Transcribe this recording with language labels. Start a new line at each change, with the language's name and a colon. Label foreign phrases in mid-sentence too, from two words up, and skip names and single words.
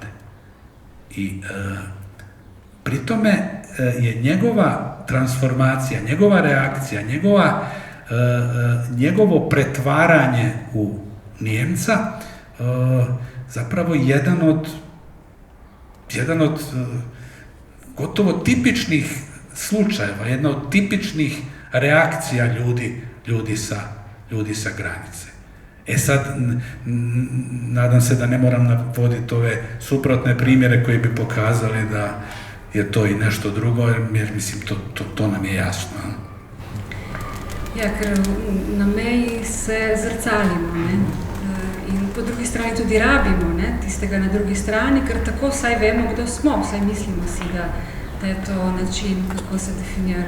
Croatian: I pri tome je njegova transformacija, njegova reakcija, njegovo pretvaranje u Nijemca zapravo jedan od gotovo tipičnih slučajeva, jedna od tipičnih reakcija ljudi sa granice. E sad, nadam se da ne moram navoditi ove suprotne primjere koji bi pokazali da je to i nešto drugo, jer mislim, to nam je jasno.
Slovenian: Ja, ker na meji se zrcalimo, ne? In po drugi strani tudi rabimo, ne? Tistega na drugi strani, ker tako vsaj vemo, kdo smo, vsaj mislimo si, da je to način, kako se definira.